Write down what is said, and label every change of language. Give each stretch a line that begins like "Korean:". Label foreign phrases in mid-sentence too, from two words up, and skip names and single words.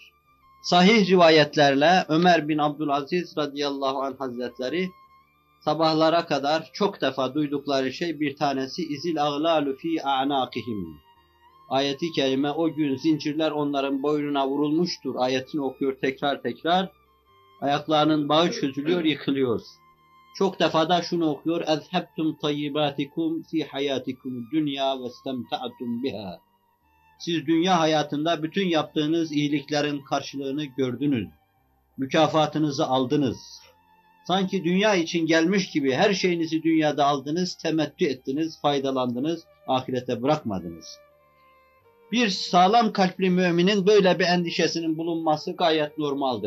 Turkish: Sahih rivayetlerle Ömer bin Abdülaziz
Arabic: رضي الله عنه
Turkish: hazretleri sabahlara kadar çok defa duydukları şey bir tanesi
Arabic: إذ الأغلال في أعناقهم.
Turkish: Ayeti kerime, o gün zincirler onların boynuna vurulmuştur ayetini okuyor tekrar tekrar. Ayaklarının bağı çözülüyor, yıkılıyor. Çok defa da şunu okuyor:
Arabic: اَذْهَبْتُمْ طَيِّبَاتِكُمْ فِي حَيَاتِكُمُ الدُّنْيَا وَاسْتَمْتَعْتُمْ بِهَا.
Turkish: Siz dünya hayatında bütün yaptığınız iyiliklerin karşılığını gördünüz. Mükafatınızı aldınız. Sanki dünya için gelmiş gibi her şeyinizi dünyada aldınız, temettü ettiniz, faydalandınız, ahirete bırakmadınız. Bir sağlam kalpli müminin böyle bir endişesinin bulunması gayet normaldir.